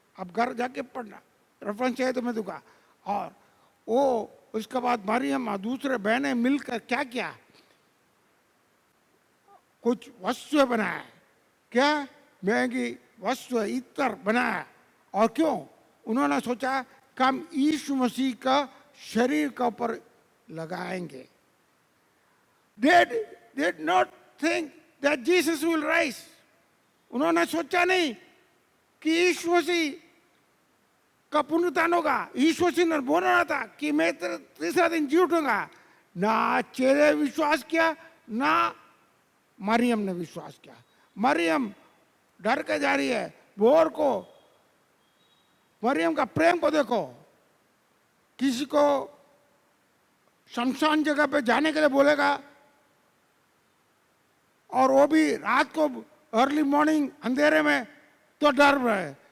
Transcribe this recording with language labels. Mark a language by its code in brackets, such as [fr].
[hi] अब घर जाके पढ़ना, रेफरेंस चाहिए तो मैं दूंगा। और वो उसके बाद मरियम और दूसरे बहनें मिलकर क्या किया, कुछ वस्तुएं बनाया, क्या महंगी वस्तु इत्र बनाया। और क्यों? उन्होंने सोचा कि हम यीशु मसीह का शरीर का ऊपर लगाएंगे। [en] They did not think that Jesus will rise. [hi] उन्होंने सोचा नहीं कि यीशु मसीह का पुनरुत्थान होगा। यीशु मसीह ने बोला था कि मैं तीसरा दिन जी उठूंगा। ना चेले विश्वास किया, ना मरियम ने विश्वास किया। मरियम डर के जा रही है। बोर को, मरियम का प्रेम को देखो, किसी को शमशान जगह पे जाने के लिए बोलेगा और वो भी रात को [en] early morning [hi] अंधेरे में, तो डर रहे।